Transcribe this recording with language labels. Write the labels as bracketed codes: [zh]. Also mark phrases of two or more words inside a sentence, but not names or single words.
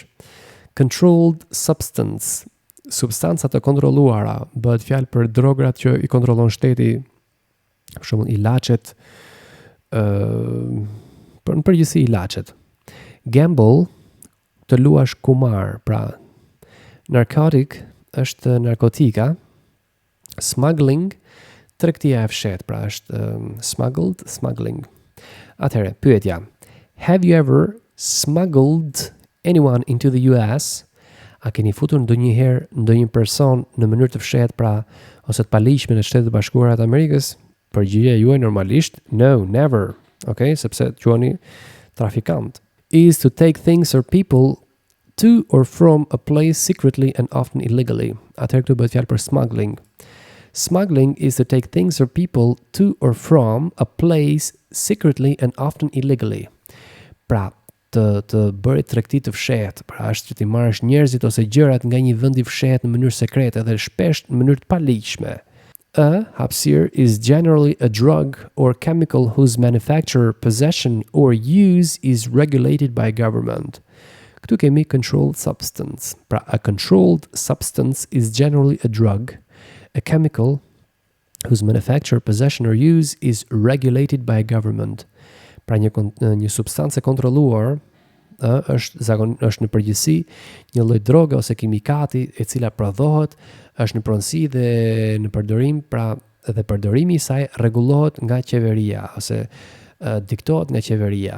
[en] Controlled substance, [sq] substanca të kontrolluara, bëhet fjalë për drograt që i kontrollon shteti, për shembull ilaçet, për në përgjithësi ilaçet. Gamble, të luash kumar, pra narcotic është narkotika, smuggling, tregtia e fshehtë, pra është [en] smuggled, smuggling. [sq] Atëherë, pyetja. [en] Have you ever smuggled anyone into the US? [sq] A keni futur ndonjëherë ndonjë person në mënyrë të fshehtë, pra ose të paligjshme në Shtetet e Bashkuara të Amerikës? Përgjigjja juaj normalisht [en] no, never. [sq] Okay, sepse quheni trafikant. [en] Is to take things or people to or from a place secretly and often illegally. [sq] Atëherë këtu bëhet fjalë për smuggling. [en] Smuggling is to take things or people to or from a place secretly and often illegally. [sq] Pra, të bëri tregti të fshehtë, pra është që ti marrësh njerëzit ose gjërat nga një vend i fshehtë në mënyrë sekrete dhe shpesh në mënyrë të paligjshme. [en] A hapësir is generally a drug or chemical whose manufacture, possession or use is regulated by government. [sq] Këtu kemi [en] controlled substance. Pra, a controlled substance is generally a drug, a chemical whose manufacture, possession or use is regulated by government. [sq] Pra një substancë e kontrolluar është në përgjithësi një lloj droge ose kimikati e cila prodhohet, është në pronësi dhe në përdorim, pra edhe përdorimi i saj rregullohet nga qeveria ose diktohet nga qeveria.